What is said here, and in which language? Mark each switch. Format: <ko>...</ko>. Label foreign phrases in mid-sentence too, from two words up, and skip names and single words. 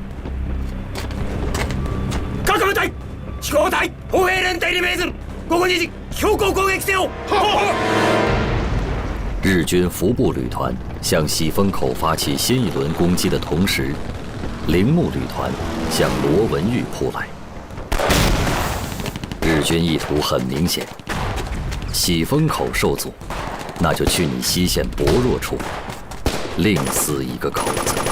<ja>各部隊、飛行隊、歩兵連隊に命ずる。午後2時、強行攻撃せよ。</ja> <zh>日军服部旅团向喜峰口发起新一轮攻击的同时，铃木旅团向罗文峪扑来。日军意图很明显，喜峰口受阻，那就去你西线薄弱处另撕一个口子。</zh>